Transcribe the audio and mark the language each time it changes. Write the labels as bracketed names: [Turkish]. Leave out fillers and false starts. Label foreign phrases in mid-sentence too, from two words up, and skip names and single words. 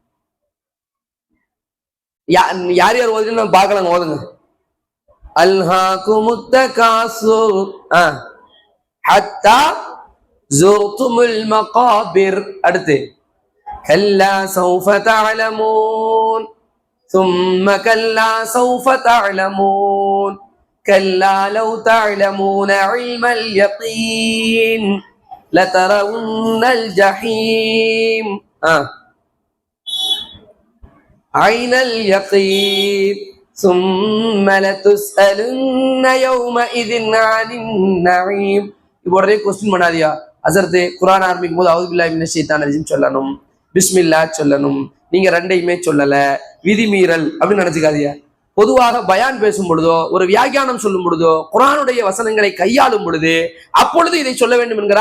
[Tamil] யார் யார் ஓதுன்னு நம்ம பார்க்கலாங்க, ஓதுங்க. [Arabic] ألهاكم التكاثر حتى زرتم المقابر. அடுத்து كلا سوف تعلمون ثم كلا سوف تعلمون كلا لو تعلمون علم اليقين لترون الجحيم عين اليقين ثم لتسألن يومئذ عن النعيم. [Tamil] இப்போ ஒரே கொஸ்டின் பண்ணாதியா அசரத்து, குர்ஆன் ஆரம்பிக்கும் போது [Arabic] أعوذ بالله من الشيطان الرجيم [Tamil] சொல்லணும், பிஸ்மில்லாஹ் சொல்லணும். நீங்க ரெண்டையுமே சொல்லல, விதிமீறல் அப்படின்னு நினைச்சுக்காதியா. பொதுவாக பயான் பேசும் பொழுதோ, ஒரு வியாக்கியானம் சொல்லும் பொழுதோ, குர்ஆனுடைய வசனங்களை கையாளும் பொழுது அப்பொழுது இதை சொல்ல வேண்டும் என்கிறா.